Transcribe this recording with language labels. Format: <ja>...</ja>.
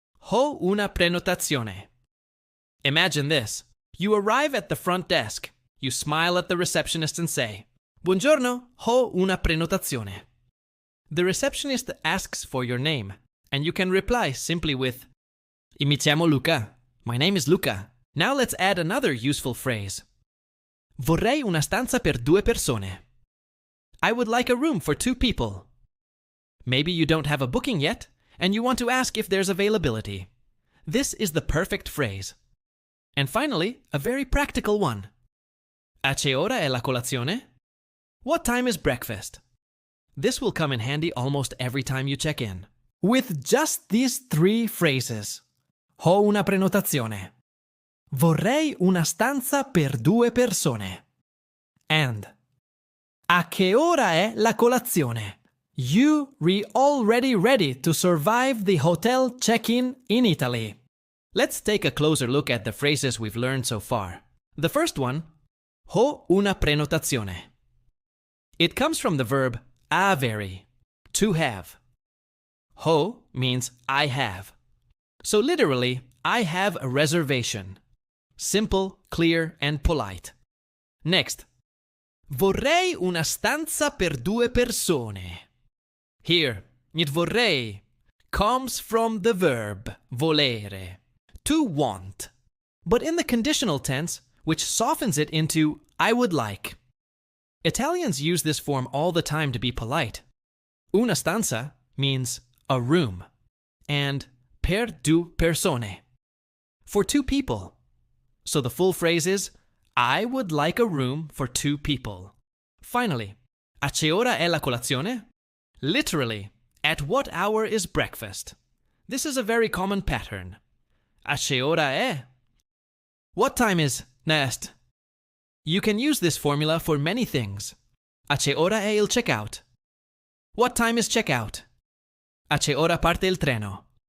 <it>Ho una prenotazione.</it> <en>Imagine this. You arrive at the front desk. You smile at the receptionist and say,</en> <it>Buongiorno, ho una prenotazione.</it> <en>The receptionist asks for your name, and you can reply simply with,</en> <it>Mi chiamo Luca.</it> <en>My name is Luca. Now let's add another useful phrase.</en> <it>Vorrei una stanza per 2 persone.</it> <en>I would like a room for 2 people. Maybe you don't have a booking yet, and you want to ask if there's availability. This is the perfect phrase. And finally, a very practical one.</en> <it>A che ora è la colazione?</it> <en>What time is breakfast? This will come in handy almost every time you check in. With just these 3 phrases.</en> <it>Ho una prenotazione. Vorrei una stanza per 2 persone.</it> <en>And</en> <it>a che ora è la colazione?</it> <en>You're already ready to survive the hotel check-in in Italy. Let's take a closer look at the phrases we've learned so far. The first one,</en> <it>ho una prenotazione.</it> <en>It comes from the verb avere, to have. Ho means I have. So literally, I have a reservation. Simple, clear, and polite. Next,</en> <it>vorrei una stanza per 2 persone.</it> <en>Here, it vorrei comes from the verb volere, to want, but in the conditional tense, which softens it into I would like. Italians use this form all the time to be polite. Una stanza means a room, and</en> <it>per 2 persone,</it> <en>for 2 people. So the full phrase is, I would like a room for 2 people. Finally,</en> <it>a che ora è la colazione?</it> <en>Literally, at what hour is breakfast? This is a very common pattern.</en> <it>A che ora è?</it> <en>What time is nest? You can use this formula for many things.</en> <it>A che ora è il checkout?</it> <en>What time is checkout?</en> <it>A che ora parte il treno?</it>